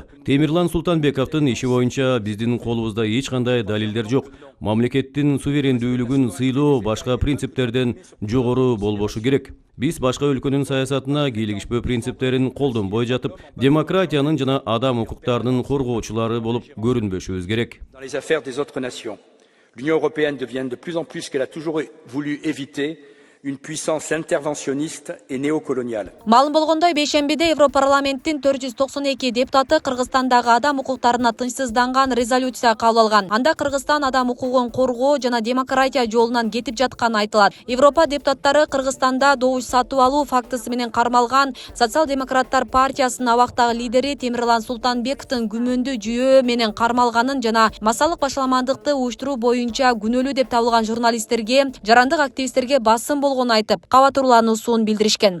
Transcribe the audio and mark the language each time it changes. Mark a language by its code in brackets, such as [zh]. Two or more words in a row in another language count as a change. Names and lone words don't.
[ky] Темирлан Султанбековдун иши боюнча биздин колубузда эч кандай далилдер жок. Мамлекеттин суверендүүлүгүн сыйлоо башка принциптерден жогору болбошу керек. Биз башка өлкөнүн саясатына кийлигишпөө принциптерин колдонбой жатып, демократиянын жана адам укуктарынын коргоочулары болуп көрүнбөшүбүз керек. [fr] Dans les affaires des autres nations, l'Union européenne devient de plus en plus ce qu'elle a toujours voulu éviter, une puissance interventionniste et néocoloniale. [ky] Малым болгондой, бейшембиде Европарламенттин 492 депутаты Кыргызстандагы адам укуктарына тынчсызданган резолюция кабыл алган. Анда Кыргызстан адам укугун коргоо жана демократия жолунан кетип жатканы айтылат. Европа депутаттары Кыргызстанда добуш сатып алуу фактысы менен кармалган Социал-демократтар партиясынын абактагы лидери Темирлан Султанбековдун күмөндүү жүйөө менен кармалганын жана массалык башаламандыкты уюштуруу боюнча күнөөлүү деп табылган журналисттерге, жарандык активисттерге басым болгонун айтып, кабатурлануусун билдиришкен.